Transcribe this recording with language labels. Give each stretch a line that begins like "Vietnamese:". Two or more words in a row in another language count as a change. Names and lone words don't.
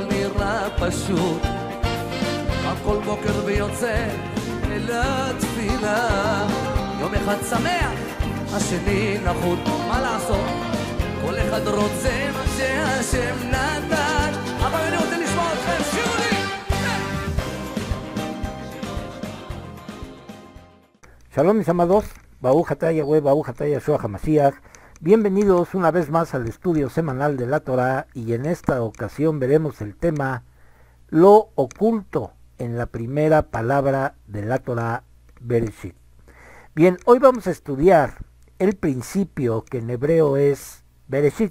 Hebrew: נראה פשוט, קם כל בוקר ויוצא אל התפילה, יום אחד שמח, השני נחות, מה לעשות? כל אחד רוצה מה שהשם נתן, אבל אני רוצה לשמוע אתכם, שירו לי!
Spanish: Shalom mis amados,
Hebrew: ברוך אתה יהוה, ברוך אתה ישוע המשיח.
Spanish: Bienvenidos una vez más al estudio semanal de la Torah, y en esta ocasión veremos el tema lo oculto en la primera palabra de la Torah, Bereshit. Bien, hoy vamos a estudiar el principio que en hebreo es Bereshit.